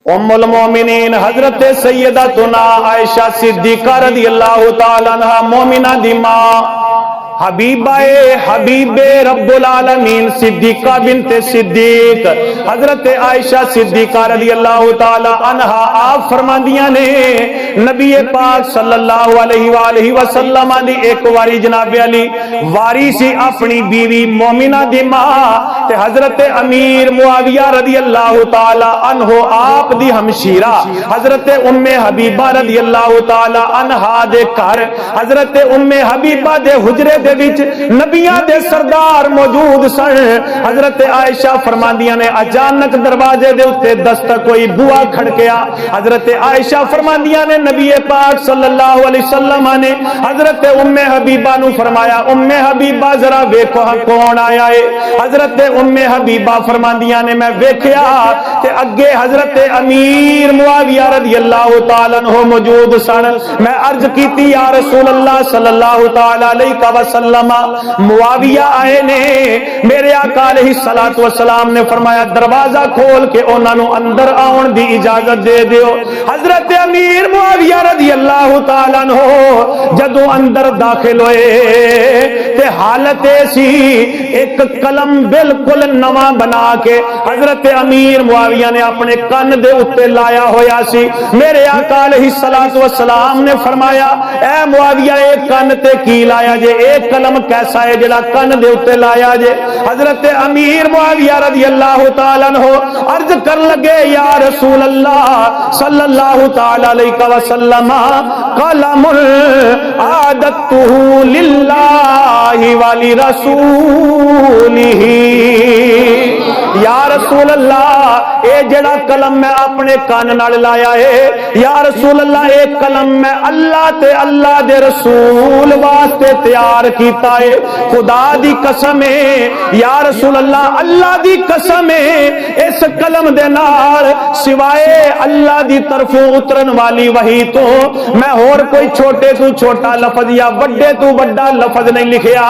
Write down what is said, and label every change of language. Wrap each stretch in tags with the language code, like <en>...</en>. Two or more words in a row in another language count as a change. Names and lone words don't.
<pa>ام المؤمنین حضرت سیدتنا عائشہ صدیقہ</pa> <ar>رضي الله تعالى عنها</ar> <pa>مومناں دی ماں حبیبۂ حبیبِ رب العالمین صدیقہ بنتِ صدیق حضرت عائشہ صدیقہ</pa> <ar>رضي الله تعالى عنها</ar> <pa>آپ فرماندیاں نے نبی پاک</pa> <ar>صلى الله عليه وسلم</ar> <pa>دی ایک واری جناب علی واری سی اپنی بیوی مومناں دی ماں تے حضرت امیر معاویہ</pa> <ar>رضي الله تعالى عنه</ar> <pa>آپ دی ہمشیرہ حضرت امِ حبیبہ</pa> <ar>رضي الله تعالى عنها</ar> <pa>دے گھر حضرت امِ حبیبہ دے حجرے دے وچ نبیاں دے سردار موجود سن. حضرت عائشہ فرماندیاں نے اچانک دروازے دے اتے دستک کوئی بوآ کھڑکیا. حضرت عائشہ فرماندیاں نے نبی پاک</pa> <ar>صلى الله عليه وسلم</ar> <pa>نے حضرت امِ حبیبہ نوں فرمایا امِ حبیبہ ذرا ویکھو کون آیا ہے. حضرت امِ حبیبہ فرماندیاں نے میں ویکھیا تے اگے حضرت امیر معاویہ</pa> <ar>رضي الله تعالى عنه</ar> <pa>موجود سن. میں عرض کیتی</pa> <ar>يا رسول الله صلى الله تعالى عليه وسلم</ar> <pa>معاویہ آئے نے. میرے آقا</pa> <ar>عليه الصلاة والسلام</ar> <pa>نے فرمایا دروازہ کھول کے اونہاں نوں اندر آؤن دی اجازت دے دیو. حضرت امیر معاویہ</pa> <ar>رضي الله تعالى عنه</ar> <pa>جدوں اندر داخل ہوئے تے حالت سی ایک قلم بالکل نواں بنا کے حضرت امیر معاویہ نے اپنے کن دے اتے لایا ہویا سی. میرے آقا</pa> <ar>عليه الصلاة والسلام</ar> <pa>نے فرمایا اے معاویہ ایک کن تے کی لایا جے، ایک قلم کیسا ہے جیہڑا کن دے اتے لایا جے. حضرت امیر معاویہ</pa> <ar>رضي الله تعالى عنه</ar> <pa>عرض کر لگے</pa> <ar>يا رسول الله صلى الله تعالى عليه وسلم قلم أعددته لله ولرسوله. يا رسول الله</ar> <pa>اے جیہڑا قلم میں اپنے کان نال لایا ہے</pa> <ar>يا رسول الله</ar> <pa>ایک قلم میں اللہ تے اللہ دے رسول واسطے تیار کیتا ہے. خدا دی قسم ہے</pa> <ar>يا رسول الله</ar> <pa>اللہ دی قسم ہے اس قلم دے نال سوائے اللہ دی طرفوں اترن والی وحی توں میں ہور کوئی چھوٹے توں چھوٹا لفظ یا وڈے توں وڈا لفظ نہیں لکھیا.</pa>